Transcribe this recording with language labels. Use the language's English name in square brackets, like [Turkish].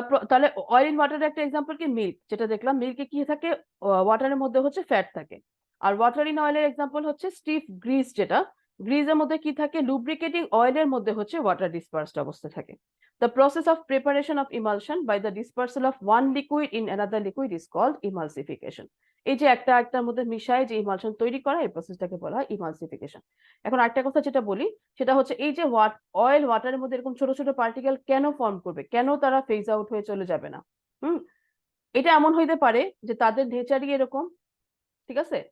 [Bangla] তাহলে oil in ওয়াটারের একটা example কি মিল্ক, যেটা দেখলাম মিল্কে কি থাকে, ওয়াটারের মধ্যে হচ্ছে ফ্যাট থাকে। আর ওয়াটার ইন অয়েলের এক্সাম্পল হচ্ছে স্টিফ গ্রিস, যেটা গ্রিজের মধ্যে কি থাকে, লুব্রিকেটিং অয়েলের মধ্যে হচ্ছে ওয়াটার ডিসপার্সড অবস্থা থাকে। [English] The process of preparation of emulsion by the dispersal of one liquid in another liquid is called emulsification. [Bangla] এই যে একটা একটার মধ্যে মিশায় যে ইমালশন তৈরি করা এই প্রসেসটাকে বলা হয় ইমালসিফিকেশন। এখন একটা কথা যেটা বলি সেটা হচ্ছে এই যে অয়েল ওয়াটারের মধ্যে এরকম ছোট ছোট পার্টিকেল কেন ফর্ম করবে, কেন তারা ফেজ আউট হয়ে চলে যাবে না? এটা এমন হইতে পারে যে তাদের নেচারই এরকম, ঠিক আছে।